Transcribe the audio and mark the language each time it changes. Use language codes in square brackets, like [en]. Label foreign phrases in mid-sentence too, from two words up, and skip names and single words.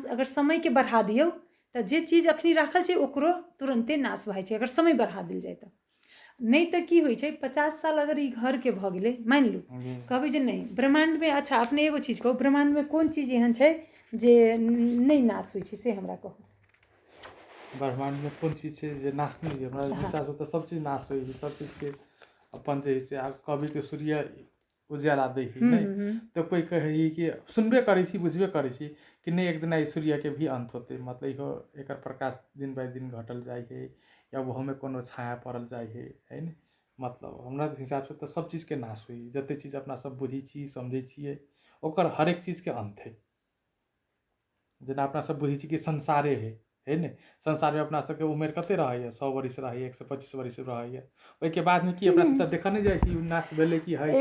[mai] अगर समय के बढ़ा दियो तो जे चीज अखनी राखल छै ओकरो तुरंते नाश भए छै अगर समय बढ़ा दिल जाए तो नहीं तो की होइ छै 50 साल अगर ई घर के भ गेलै मान लू कहबै जे नहीं ब्रह्मांड में अच्छा अपने एगो चीज कहू ब्रह्मांड में कोन चीज एहन छै जे नहीं नाश होइ छै से हमरा कहू। ब्रह्मांड में कोन चीज छै जे नाश नहीं होइ हमरा हिसाब से तो सब चीज नाश होइ छै सब चीज के अपन जे से कभी के सूर्य उजाला दै है नहीं तो कोई कहे कि सुनबे करै छी बुझबे करै छी कि नहीं एक दिन आई सूर्य के भी अंत होते मतलब इहो एकर प्रकाश दिन बाय दिन घटल जाए है या वो में कोनो छाया पड़ल जाए है न मतलब हमरा हिसाब से तो सब चीज के नाश हुई जते चीज अपना सब बुझी छी समझे छिए ओकर हर एक चीज के अंत है। जेना अपना सब बुझी छी कि संसारे है ने संसार में अपना सबके उम्र कते रहैया 100 वर्ष रहैया 125 वर्ष रहैया ओइ के बाद में की अपना सब देखा नहीं जाय छी नाश भेले की है